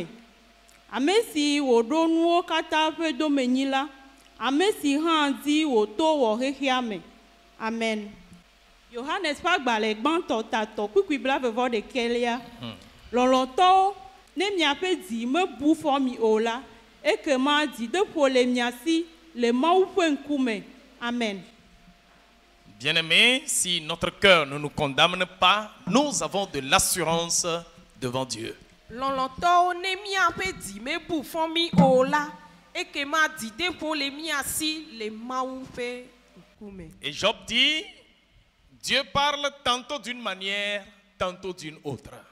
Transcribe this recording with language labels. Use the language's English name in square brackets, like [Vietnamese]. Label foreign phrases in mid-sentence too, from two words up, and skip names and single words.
[Ewe] Ame si wòɖo nuwo katã ƒe domenyi la, ame si hã di wòto wɔ xexea me. Amen. Yohanes ƒe agbalẽ gbãtɔ tatɔ kpukpui blaeve-vɔ-ɖekɛlia. Lɔlɔ̃tɔwo, ne miaƒe dzi mebu fɔ mi o la, ekema dzideƒo le mia si. Amen. [French] Bien-aimés, si notre cœur ne nous condamne pas, nous avons de l'assurance devant Dieu. Et Job dit, Dieu parle tantôt d'une manière, tantôt d'une autre.